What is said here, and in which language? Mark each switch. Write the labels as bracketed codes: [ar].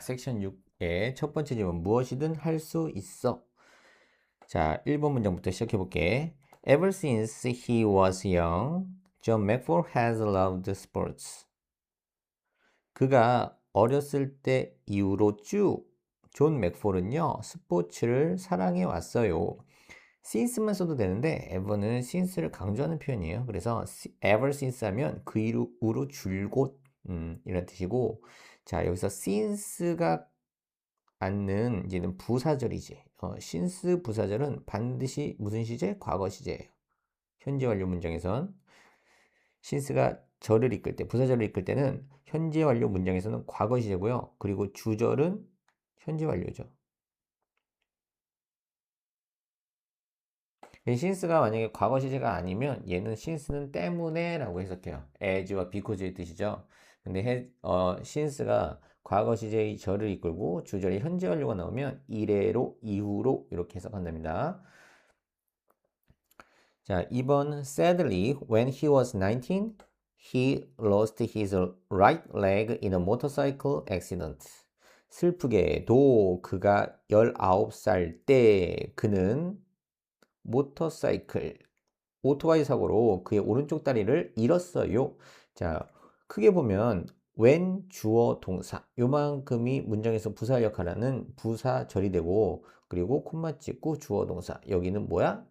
[ko] 섹션 6의 첫 번째 질문, 무엇이든 할 수 있어. 자, 1번 문장부터 시작해 볼게. [en] Ever since he was young, John McFall has loved sports. [ko] 그가 어렸을 때 이후로 쭉 존 맥폴은요, 스포츠를 사랑해 왔어요. since만 써도 되는데 ever는 since를 강조하는 표현이에요. 그래서 ever since 하면 그 이후로 줄곧 이런 뜻이고, 자, 여기서 since가 않는 이제는 부사절이지. since 부사절은 반드시 무슨 시제? 과거 시제예요. 현재 완료 문장에선 since가 절을 이끌 때, 부사절을 이끌 때는 현재 완료 문장에서는 과거 시제고요. 그리고 주절은 현재 완료죠. since가 만약에 과거 시제가 아니면 얘는 since는 때문에 라고 해석해요. as와 because의 뜻이죠. 근데 since가 과거 시제의 절을 이끌고 주절이 현재 완료가 나오면 이래로, 이후로 이렇게 해석한답니다. 자, 2번 [en] sadly, when he was 19, he lost his right leg in a motorcycle accident. [ko] 슬프게도 그가 19살 때 그는 모터사이클, 오토바이 사고로 그의 오른쪽 다리를 잃었어요. 자, 크게 보면 when 주어 동사 요만큼이 문장에서 부사 역할하는 부사절이 되고, 그리고 콤마 찍고 주어 동사 여기는 뭐야?